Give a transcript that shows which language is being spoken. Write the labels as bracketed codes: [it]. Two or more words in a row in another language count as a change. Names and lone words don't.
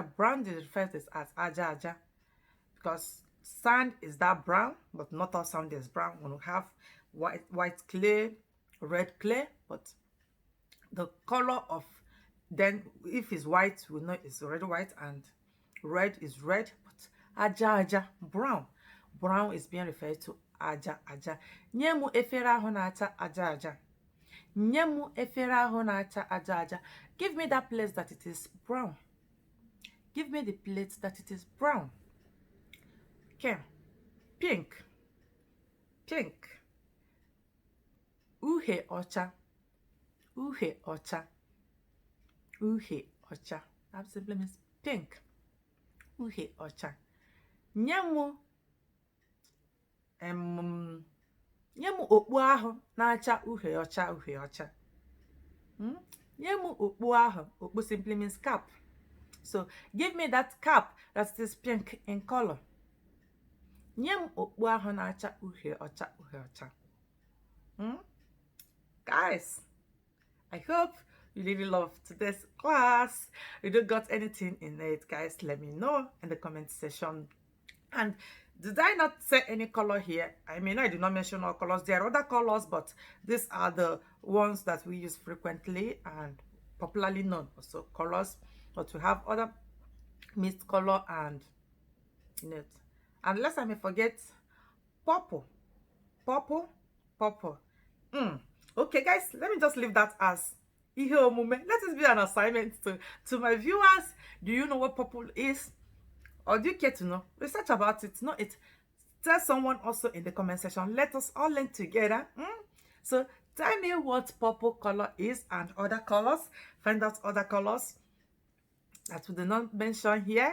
[en] Brown is referred to as [ig] aja aja [en] because sand is that brown, but not all sand is brown. We have white clay, red clay, but the color of, then if it's white, we know it's already white, and red is red, but [ig] aja aja, [en] brown. Brown is being referred to [ig] aja aja. Nyemu efere ahụ na-acha aja aja. Nyemu efere ahụ na-acha aja aja. [en] Give me that place that it is brown. Give me the plate that it is brown. Okay. Pink. Pink. [ig] Uhie Ocha. Uhie Ocha. Uhie Ocha. [en] That simply means pink. [ig] Uhie Ocha. Nyemu nyemu okpu ahụ na-acha uhie ọcha uhie ọcha. Nyemu okpu ahụ. Okpu [en] simply means cap. So give me that cap that is pink in color. [ig] Nyem okpu ahụ na-acha uhie ọcha uhie ọcha. [en] Guys, I hope you really loved today's class. If you got anything in it, guys, let me know in the comment section. And did I not say any color here? I mean, I did not mention all colors. There are other colors, but these are the ones that we use frequently and popularly known also colors. But we have other mixed color and it. Unless I may forget, purple, purple, purple. Okay, guys, let me just leave that as [ig] ihe omume. [en] Let it be an assignment to my viewers. Do you know what purple is? Or do you care to know? Research about it. Know it. Tell someone also in the comment section. Let us all learn together. So tell me what purple color is and other colors. Find out other colors that we did not mention here.